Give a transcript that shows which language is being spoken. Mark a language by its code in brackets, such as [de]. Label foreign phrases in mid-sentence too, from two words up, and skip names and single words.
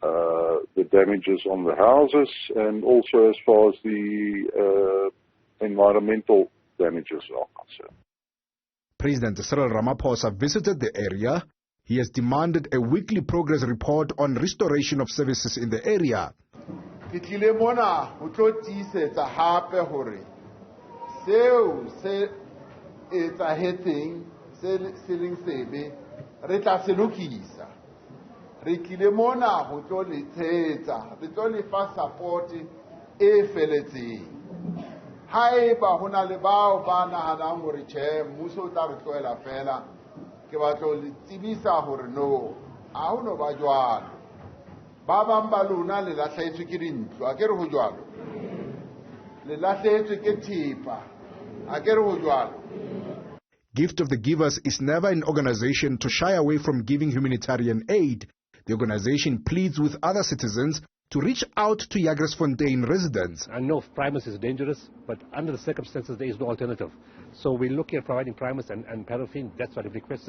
[en] the damages on the houses, and also as far as the environmental damages are concerned. President Cyril Ramaphosa visited the area. He has demanded a weekly progress report on restoration of services in the area. [st] Ke tlile mona ho tlo tiisetsa hape hore seo se etsahetseng se leng sebe re tla se lokisa. Re tlile mona ho tlo le tshehetsa, re tlo le fa support e feletseng. Haeba hona le bao ba nahanang hore tjhe mmuso o tla re tlohela fela, ke batla ho le tsebisa hore no, ha ho no ba jwalo. Ba bang ba lona le lahlehetswe ke dintlo, a ke re ho jwalo. Le lahlehetswe ke thepa, a ke re ho jwalo. [en] Gift of the Givers is never an organization to shy away from giving humanitarian aid. The organization pleads with other citizens to reach out to Jagersfontein residents. I know primus is dangerous, but under the circumstances there is no alternative. So we're looking at providing primus and paraffin. That's what they've requested.